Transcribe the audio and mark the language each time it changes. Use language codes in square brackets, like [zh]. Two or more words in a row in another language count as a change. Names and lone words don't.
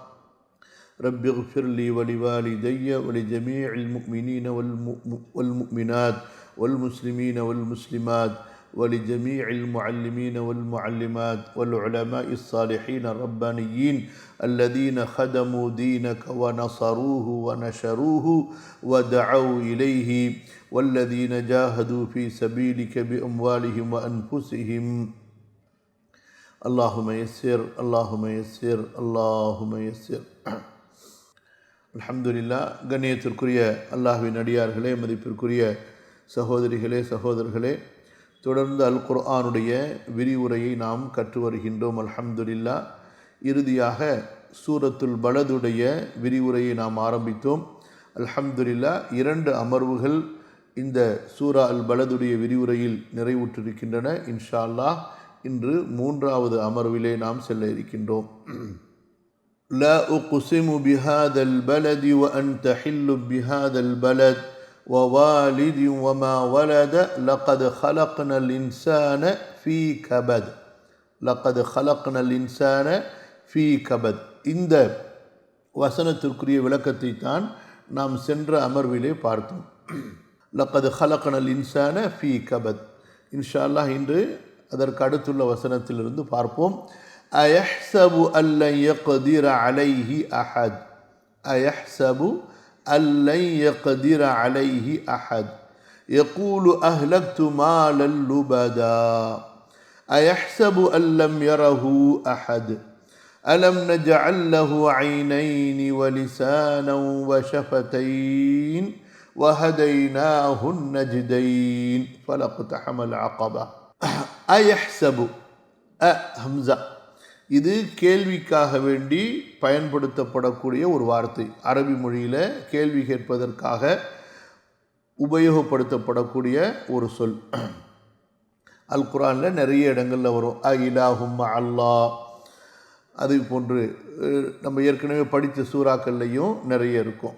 [ar] رب اغفر لي ولوالدي ولجميع المؤمنين والمؤمنات والمسلمين والمسلمات ولجميع المعلمين والمعلمات والعلماء الصالحين الربانيين الذين خدموا دينك ونصروه ونشروه ودعوا إليه والذين جاهدوا في سبيلك بأموالهم وأنفسهم. اللهم يسر اللهم يسر اللهم يسر. [ta] அல்ஹம்துலில்லாஹ். கண்ணியத்திற்குரிய அல்லாஹ்வின் அடியார்களே, மதிப்பிற்குரிய சகோதரிகளே சகோதரர்களே, தொடர்ந்து அல் குர்ஆனுடைய விரிவுரையை நாம் கற்று வருகின்றோம். அல்ஹம்துலில்லாஹ். இறுதியாக சூரத்துல் பலதுடைய விரிவுரையை நாம் ஆரம்பித்தோம். அல்ஹம்துலில்லாஹ். 2 அமர்வுகள் இந்த சூரா அல் பலதுடைய விரிவுரையில் நிறைவுற்றிருக்கின்றன. [ar] إن شاء الله [ta] இன்று 3வது அமர்விலே நாம் செல்ல இருக்கின்றோம். [ar] لا أقسم بهذا البلد وأنت حل بهذا البلد ووالد وما ولد لقد خلقنا الإنسان في كبد. لقد خلقنا الإنسان في كبد. [ta] இந்த வசனத்திற்குரிய விளக்கத்தை தான் நாம் சென்ற அமர்விலே பார்த்தோம். [ar] لقد خلقنا الإنسان في كبد. إن شاء الله [ta] இன்று அதற்கு அடுத்துள்ள வசனத்திலிருந்து பார்ப்போம். [ar] أيحسب أن لن يقدر عليه أحد. أيحسب أن لن يقدر عليه أحد يقول أهلكت مالا لبدا أيحسب أن لم يره أحد ألم نجعل له عينين ولسانا وشفتين وهديناه النجدين فلاقتحم العقبة. أيحسب همزة. [ta] இது கேள்விக்காக வேண்டி பயன்படுத்தப்படக்கூடிய ஒரு வார்த்தை. அரபி மொழியில் கேள்வி கேட்பதற்காக உபயோகப்படுத்தப்படக்கூடிய ஒரு சொல். அல் குர்ஆனில் நிறைய இடங்களில் வரும். [ar] إلهم الله, [ta] அது போன்று நம்ம ஏற்கனவே படித்த சூறாக்கள்லையும் நிறைய இருக்கும்.